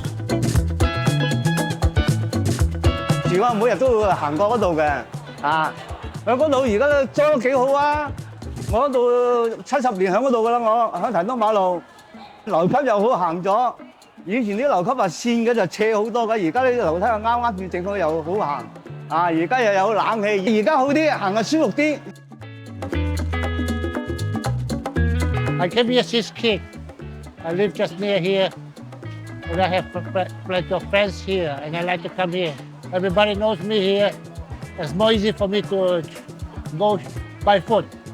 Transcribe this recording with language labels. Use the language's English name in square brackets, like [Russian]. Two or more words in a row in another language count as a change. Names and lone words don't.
[Cantonese] 住我每日都會行過嗰度嘅，喺嗰度而家都裝得幾好啊！我嗰度70年喺嗰度噶啦，我喺提督馬路樓級又好行咗。以前啲樓級係線嘅就斜好多嘅，而家呢啲樓梯又啱啱轉正好又好行。而家又有冷氣，而家好啲，行得舒服啲。 [English] I came here since kid. I live just near here, and I have plenty of friends here, and I like to come here. Everybody knows me here. It's more easy for me to go by foot.